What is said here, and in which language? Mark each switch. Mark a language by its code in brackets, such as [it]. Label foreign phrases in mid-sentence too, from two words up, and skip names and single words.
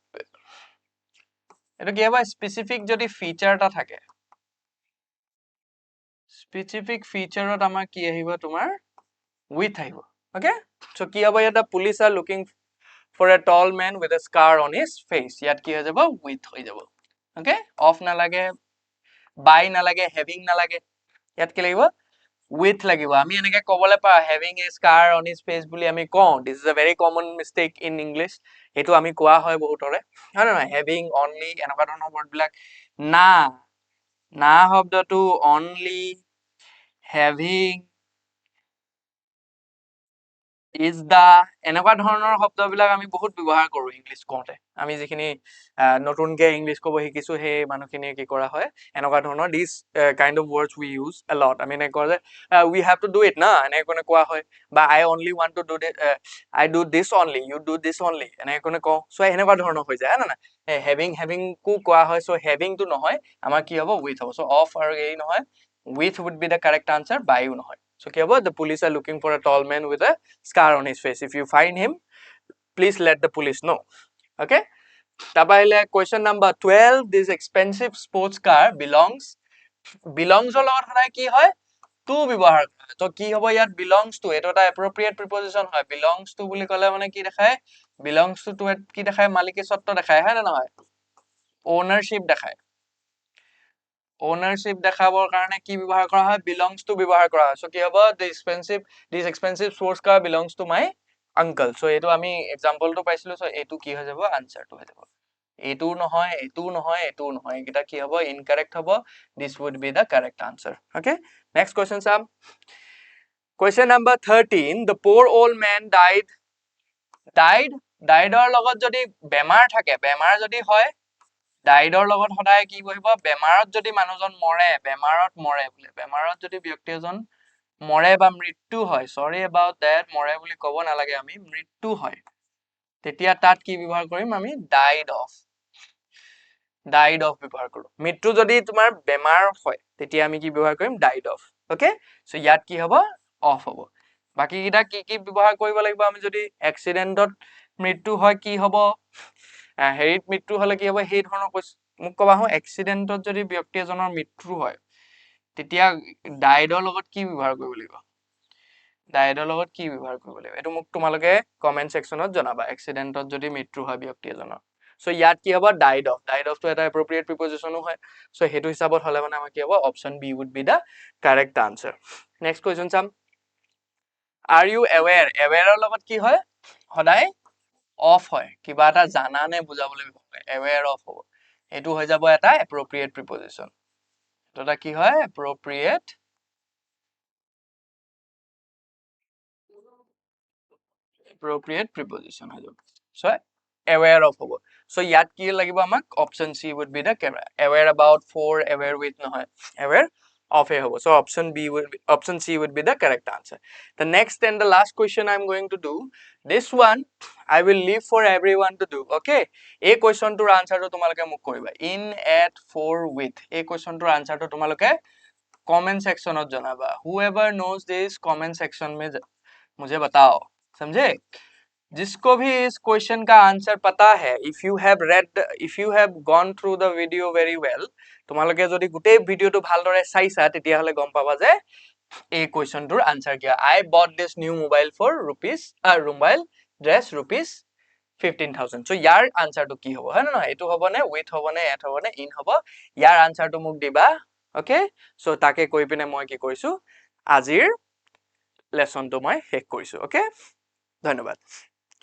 [as] এটা কি হয় specific যদি feature টা থাকে [en] specific feature [as] ত আমাৰ কি আহিব তোমাৰ with আহিব [en] okay so [as] কি হ'ব এটা [en] police are looking for a tall man with a scar on his face [as] ইয়াত কি হৈ যাব with হৈ যাব [en] okay off [as] না লাগে by না লাগে having না লাগে ইয়াত কি লাগিব with লাগিব আমি এনেকে কবলে পা [en] having a scar on his face [as] বুলি আমি কও [en] this is a very common mistake in english [as] এটো আমি কোৱা হয় বহুতৰে হয় না [en] having only [as] এনেকুৱা ধৰণৰ word বিলাক না শব্দটো [en] only having is the [as] এনেকুৱা ধৰণৰ শব্দবিলাক আমি বহুত ব্যৱহাৰ কৰো ইংলিশ কওঁতে আমি যিখিনি নতুনকে ইংলিশ কব শিকিছো হে মানুহখিনি কি কৰা হয় এনেকুৱা ধৰণৰ [en] this kind of words we use a lot [as] আমি নে কয় যে [en] we have to do it [as] না এনে কোনে কোৱা হয় বা [en] I only want to do it I do this only [as] you do this only এনে কোনে কও সো এনেকুৱা ধৰণৰ হৈ যায় না having কো কোৱা হয় সো [en] having to [as] নহয় আমাৰ কি হ'ব with হ'ব সো of আৰু এই নহয় [en] with would be the correct answer by you নহয় so [as] কি হ'ব [en] the police are looking for a tall man with a scar on his face if you find him please let the police know okay taba [as] ile [en] question number 12 this expensive sports car belongs [as] ৰ লগত সদায় কি হয় to ব্যৱহাৰ কৰে তো কি হ'ব ইয়াত [en] belongs to [as] এটো এটা [en] appropriate preposition [as] হয় [en] belongs to [as] বুলি কলে মানে কি দেখায় [en] belongs to [as] কি দেখায় মালিকী সত্ত্ব দেখায় হয় না নহয় ownership দেখায় ownership দেখাবৰ কাৰণে কি ব্যৱহাৰ কৰা হয় [en] belongs to [as] ব্যৱহাৰ কৰা হয় so কি হ'ব [en] this expensive sports car belongs to my uncle [as] so এটো আমি example টো পাইছিলো so এটো কি হৈ যাব answer টো হৈ যাব এইটো নহয়, এইটো নহয়, এইটো নহয়, এইকেইটা কি হ'ব ইনকাৰেক্ট হ'ব. [en] This would be the correct answer. Okay, next question চাম. Question number 13, the poor old man died. [as] Died ৰ লগত যদি বেমাৰ থাকে, বেমাৰ যদি হয়, died ৰ লগত সদায় কি বহিব, বেমাৰত যদি মানুহজন মৰে, বেমাৰত মৰে বোলে, বেমাৰত যদি ব্যক্তি এজন মৰে বা মৃত্যু হয়, [en] sorry about that, [as] মৰে বুলি ক'ব নালাগে আমি, মৃত্যু হয়, তেতিয়া তাত কি ব্যৱহাৰ কৰিম আমি, [en] died of [as] ব্যৱহাৰ কৰো. মৃত্যু যদি তোমাৰ বেমাৰ হয়, তেতিয়া আমি কি ব্যৱহাৰ কৰিম, died of. [en] Okay, so [as] ইয়াত কি হ'ব, off হ'ব. বাকি কিটা কি কি ব্যৱহাৰ কৰিব লাগিব আমি যদি এক্সিডেন্টত মৃত্যু হয় কি হ'ব, হেৰিত মৃত্যু হলে কি হ'ব, সেই ধৰণৰ মোক কবা হো, এক্সিডেন্টত যদি ব্যক্তি এজনৰ মৃত্যু হয়, তেতিয়া ডাইডৰ লগত কি ব্যৱহাৰ কৰিব লাগিব, ডাইডৰ লগত কি ব্যৱহাৰ কৰিব লাগিব, এইটো মোক তোমালোকে [en] comment section [as] জনাবা, এক্সিডেন্টত যদি মৃত্যু হয় ব্যক্তি এজনৰ. সো ইয়াত কি হ'ব, [en] died of [as] টো এটা [en] appropriate preposition [as] হয়, সো হেতু হিচাপত হলে মানে আমাৰ কি হ'ব, [en] option B would be the correct answer. next question চাম. Are you aware? [as] Aware ৰ লগত কি হয়, সদায় অফ হয়, কিবা এটা জানা নে বুজাবলৈ [en] aware of [as] হ'ব, এইটো হৈ যাব এটা [en] appropriate preposition, [as] এটা কি হয়, [en] appropriate preposition [as] হৈ যাব. সো [en] aware of [as] হ'ব. সো ইয়াত কি লাগিব আমাক, [en] option C would be the aware about, for, aware with [as] নহয়, [en] aware of [as] এ হ'ব. [en] So option C would be the correct answer. The next and the last question I'm going to do, this one I will leave for everyone to do. [as] Okay, এই কুৱেশ্যনটোৰ আনসাৰটো তোমালোকে মোক কৰিবা, [en] in, at, for, with, [as] এই কুৱেশ্যনটোৰ আনসাৰটো তোমালোকে [en] comment section [as] জনাবা. [en] whoever knows this comment section [hi] में मुझे बताओ, समझे. जिसको भी इस क्वेश्चन का आंसर पता है, [en] if you have gone through the video very well, [as] তোমালোকে যদি গোটেই ভিডিওটো ভালদৰে চাইছা তেতিয়াহলে গম পাবা যে এই কুৱেশ্যনটোৰ আনসাৰ কি হয়. [en] I bought this new mobile for mobile dress rupees 15,000. [as] so ইয়াৰ আনসাৰটো কি হ'ব, হয় না নহয়, এইটো হ'ব নে, with হ'ব নে, at হ'ব নে, in হ'ব, ইয়াৰ আনসাৰটো মোক দিবা. [en] okay, so [as] তাকে কৈ পিনে মই কি কৰিছো, আজিৰ লেসনটো মই শেষ কৰিছো. ওকে, ধন্যবাদ.